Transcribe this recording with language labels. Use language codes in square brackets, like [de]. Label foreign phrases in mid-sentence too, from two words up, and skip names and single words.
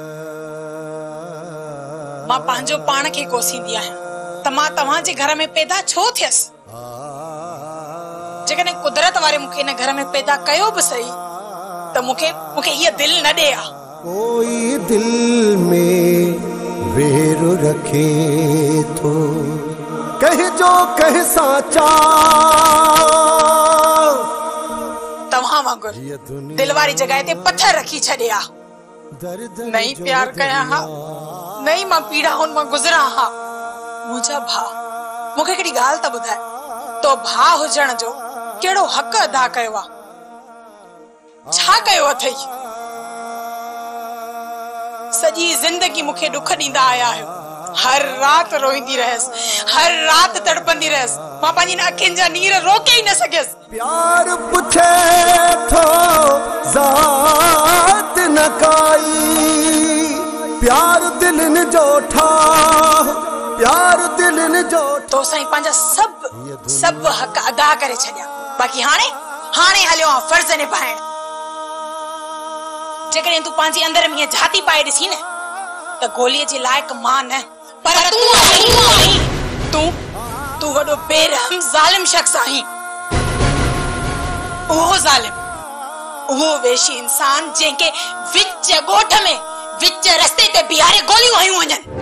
[sd] मां पंहिंजो पाण खे कोसींदी आहियां त मां तव्हांजे घर में पैदा छो थियसि जेकॾहिं कुदरत वारे मूंखे इन घर में पैदा कयो बि सही त मूंखे हीअ दिलि न ॾे आ कोई दिल में वेर रखे थो कह जो कह साचा तव्हां वांगुर दिल वारी जॻह ते पत्थर रखी छॾिया नहीं प्यार कया हा नहीं मां पीड़ा हुन मां गुज़रा हा मुंहिंजा भाउ मूंखे हिकिड़ी ॻाल्हि त ॿुधाए तो भाउ हुजण जो कहिड़ो हक़ अदा कयो आहे छा कयो अथई सॼी ज़िंदगी मूंखे दुख ॾींदा आया आहियो हर रात रोईंदी रहस हर रात तड़पंदी रहस मां पंहिंजी अखियुनि जा नीर रोके ई न सघियसि प्यार पुछे थो ज़ात न काई प्यार दिलनि जो ठाह प्यार दिलनि जो तो साईं पंहिंजा सभु हक़ अदा करे छॾिया बाक़ी हाणे हलियो आहे फर्ज़ निभाइण जेकॾहिं तूं पंहिंजे अंदर में जाती पाए ॾिसी न त गोलीअ जे लाइक़ मां न पर तूं वॾो बेरहम ज़ालिम शख्स आहीं उहो ज़ालिम उहो वेशी इंसान जंहिंखे विच ॻोठ में विच रस्ते ते बीहारे गोलियूं हयूं वञनि